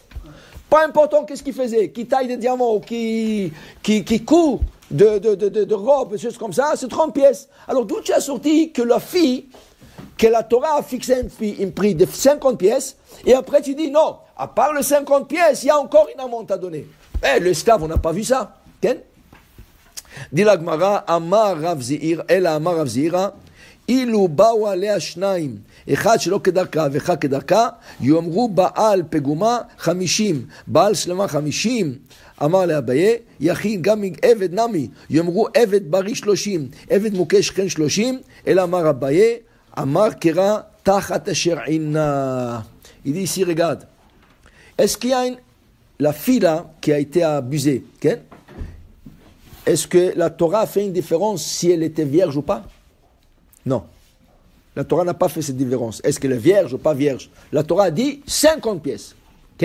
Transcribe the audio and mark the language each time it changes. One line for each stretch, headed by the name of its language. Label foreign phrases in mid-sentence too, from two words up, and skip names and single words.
French: Pas important qu'est-ce qu'il faisait, qui taille des diamants ou qui coud de robes, des choses comme ça, c'est 30 pièces. Alors d'où tu as sorti que la fille, que la Torah a fixé un prix de 50 pièces, et après tu dis non, à part les 50 pièces, il y a encore une amende à donner. Eh, l'esclave, on n'a pas vu ça.
Hebrew: Okay?
French: Dit la Gemara,
Hebrew: אמר רב זירא, אלא אמר רב זירא, אילו באו עליה שניים, אחד שלא כדרכה ואחד כדרכה, יאמרו בעל פגומה 50, בעל שלמה 50, אמר לאביי, יכין גם עבד נמי, יאמרו עבד בריא 30, עבד מוכה שכן 30, אלא אמר אביי, אמר קרא תחת אשר עינה.
French: Il dit ici, regarde, est-ce qu'il y a la fille là qui a été abusée, okay? Est-ce que la Torah a fait une différence si elle était vierge ou pas? Non. La Torah n'a pas fait cette différence. Est-ce qu'elle est vierge ou pas vierge? La Torah a dit 50 pièces. Okay?